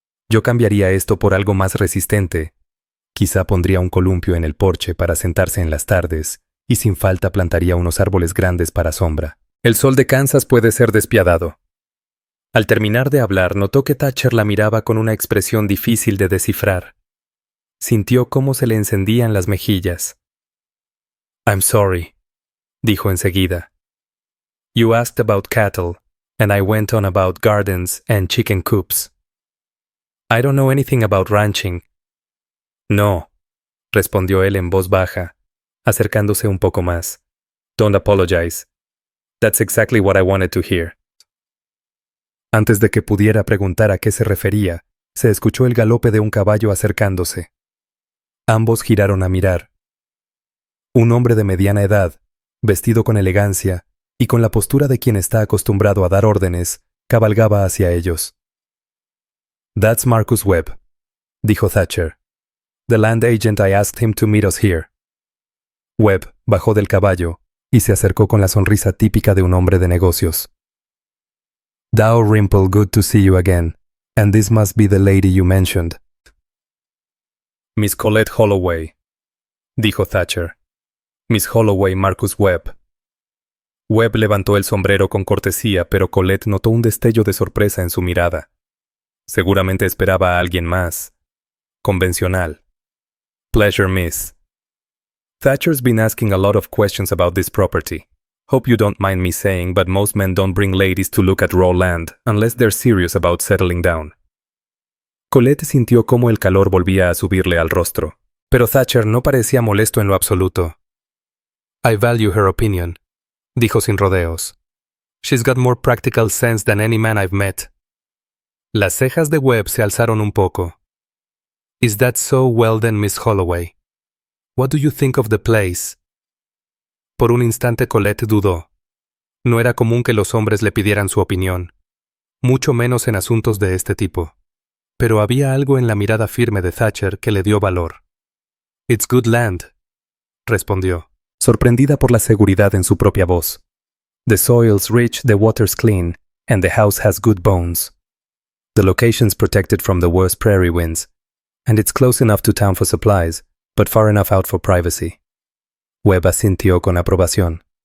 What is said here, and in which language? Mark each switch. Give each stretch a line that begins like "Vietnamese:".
Spanish: Yo cambiaría esto por algo más resistente. Quizá pondría un columpio en el porche para sentarse en las tardes, y sin falta plantaría unos árboles grandes para sombra. El sol de Kansas puede ser despiadado. Al terminar de hablar, notó que Thatcher la miraba con una expresión difícil de descifrar. Sintió cómo se le encendían las mejillas.
English: I'm sorry,
Spanish: dijo enseguida.
English: You asked about cattle, and I went on about gardens and chicken coops. I don't know anything about ranching.
Spanish: No, respondió él en voz baja, acercándose un poco más.
English: Don't apologize. That's exactly what I wanted to hear.
Spanish: Antes de que pudiera preguntar a qué se refería, se escuchó el galope de un caballo acercándose. Ambos giraron a mirar. Un hombre de mediana edad, vestido con elegancia y con la postura de quien está acostumbrado a dar órdenes, cabalgaba hacia ellos.
English: That's Marcus Webb, dijo Thatcher. The land agent, I asked him to meet us here.
Spanish: Webb bajó del caballo y se acercó con la sonrisa típica de un hombre de negocios.
English: Dalrymple, good to see you again, and this must be the lady you mentioned. Miss Colette Holloway, dijo Thatcher. Miss Holloway, Marcus Webb.
Spanish: Webb levantó el sombrero con cortesía, pero Colette notó un destello de sorpresa en su mirada. Seguramente esperaba a alguien más. Convencional.
English: Pleasure, miss. Thatcher's been asking a lot of questions about this property. Hope you don't mind me saying, but most men don't bring ladies to look at raw land unless they're serious about settling down.
Spanish: Colette sintió cómo el calor volvía a subirle al rostro, pero Thatcher no parecía molesto en lo absoluto.
English: I value her opinion,
Spanish: dijo sin rodeos.
English: She's got more practical sense than any man I've met.
Spanish: Las cejas de Webb se alzaron un poco.
English: Is that so? Well then, Miss Holloway. What do you think of the place?
Spanish: Por un instante Colette dudó. No era común que los hombres le pidieran su opinión, mucho menos en asuntos de este tipo. Pero había algo en la mirada firme de Thatcher que le dio valor.
English: «It's good land»,
Spanish: respondió, sorprendida por la seguridad en su propia voz.
English: «The soil's rich, the water's clean, and the house has good bones. The location's protected from the worst prairie winds, and it's close enough to town for supplies, but far enough out for privacy».
Spanish: Webb asintió con aprobación.